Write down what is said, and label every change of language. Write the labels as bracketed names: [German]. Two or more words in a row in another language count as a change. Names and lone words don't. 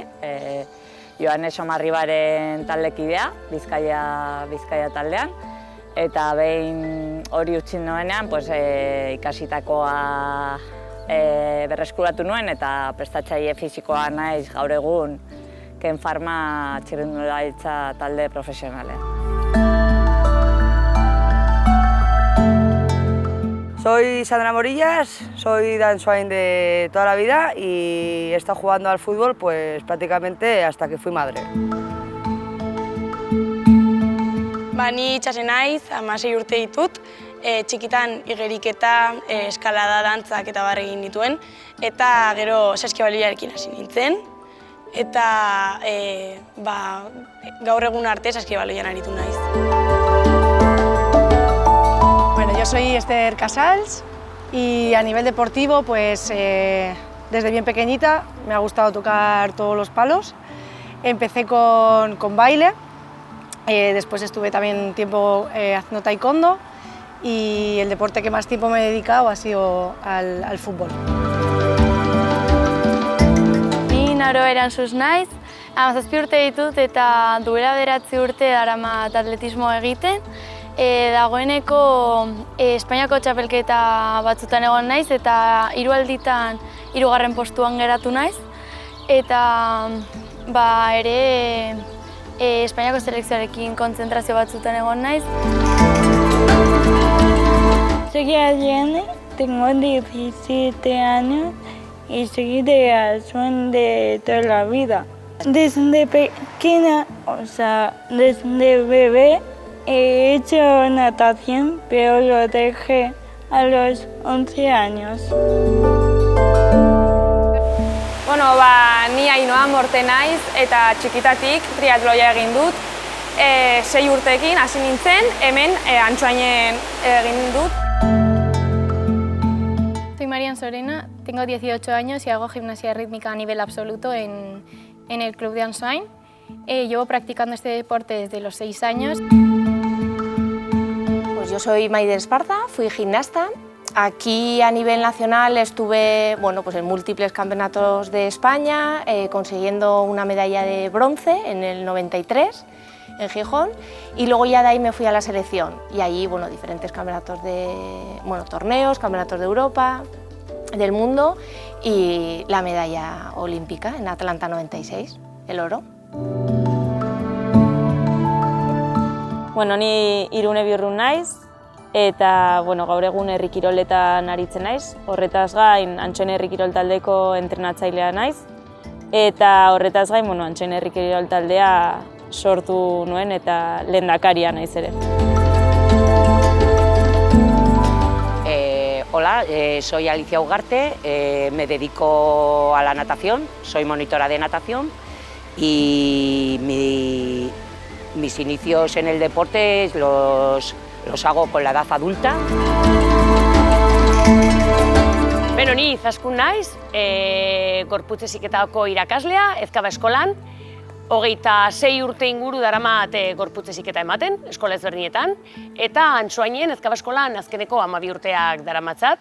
[Basque] Joanes Omarribaren taldekidea, Bizkaia taldean. Eta behin hori utzi nuenean, ikasitakoa berreskuratu nuen eta prestatzaile fisikoa naiz gaur egun Ken Pharma txirrindularitza talde profesionalean. [Spanish] Soy Sandra Morillas, soy danzarín de toda la vida y he estado jugando al fútbol pues prácticamente hasta que fui madre. [Basque] Ni itxasen naiz, 16 urte ditut, txikitan igeriketa, eskalada, dantzak eta barre egin dituen, eta gero saskibaloiarekin hasi nintzen, eta gaur egun arte saskibaloian aritu naiz. [Spanish] Bueno, yo soy Esther Casals y a nivel deportivo, pues desde bien pequeñita me ha gustado tocar todos los palos. Empecé con baile, después estuve también tiempo haciendo taekwondo y el deporte que más tiempo me he dedicado ha sido al fútbol. [Basque] Ni Naro Eransus naiz, 17 urte ditut eta duela 9 urte daramat atletismo egiten. Dagoeneko Espainiako txapelketa batzutan egon naiz eta 3 alditan 3. postuan geratu naiz. Eta ere Espainiako selekzioarekin kontzentrazio batzutan egon naiz. [Spanish] Soy Adriana, tengo 17 años y soy de sueño de toda la vida. Desde pequeña, desde bebé, he hecho natación, pero lo dejé a los 11 años. [Basque] Ni Ainhoa Morte naiz eta txikitatik triatloia egin dut. 6 urteekin hasi nintzen, hemen Antsoainen egin dut. [Spanish] Soy Marian Sorena, tengo 18 años y hago gimnasia rítmica a nivel absoluto en el club de Ansoain. Llevo practicando este deporte desde los 6 años. Pues yo soy Maider Esparza, fui gimnasta. Aquí a nivel nacional estuve en múltiples campeonatos de España, consiguiendo una medalla de bronce en el 93 en Gijón, y luego ya de ahí me fui a la selección y allí diferentes campeonatos torneos, campeonatos de Europa, del mundo y la medalla olímpica en Atlanta 96, el oro. [Basque] Ni Irune Biurrun naiz, eta gaur egun herri kiroletan aritzen naiz. Horretaz gain Antsoain herri kirol taldeko entrenatzailea naiz, eta horretaz gain Antsoain herri kirol taldea sortu nuen eta lehendakaria naiz ere. [Spanish] Hola, soy Alicia Ugarte, me dedico a la natación, soy monitora de natación y mis inicios en el deporte los hago con la edad adulta. [Basque] Ni Izaskun naiz, gorputz heziketako irakaslea, Ezkaba eskolan. 26 urte inguru daramat gorputz heziketa ematen, eskola ezberdinetan, eta Antsoainen Ezkaba eskolan azkeneko 12 urteak daramatzat.